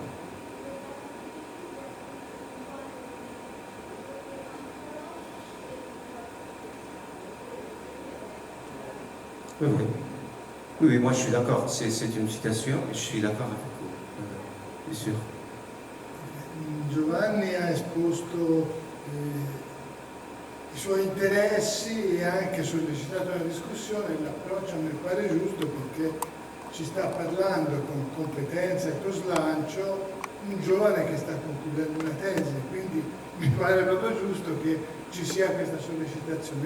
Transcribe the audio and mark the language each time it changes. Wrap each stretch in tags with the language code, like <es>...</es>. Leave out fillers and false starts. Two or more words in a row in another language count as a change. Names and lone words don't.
<fr>Oui, moi je suis d'accord. C'est une citation et je suis d'accord avec vous. Bien sûr.</fr> <it>Giovanni ha esposto i suoi interessi e ha anche sollecitato una discussione. L'approccio mi pare giusto perché ci sta parlando con competenza e con slancio un giovane che sta concludendo una tesi, quindi mi pare proprio giusto che ci sia questa sollecitazione.</it>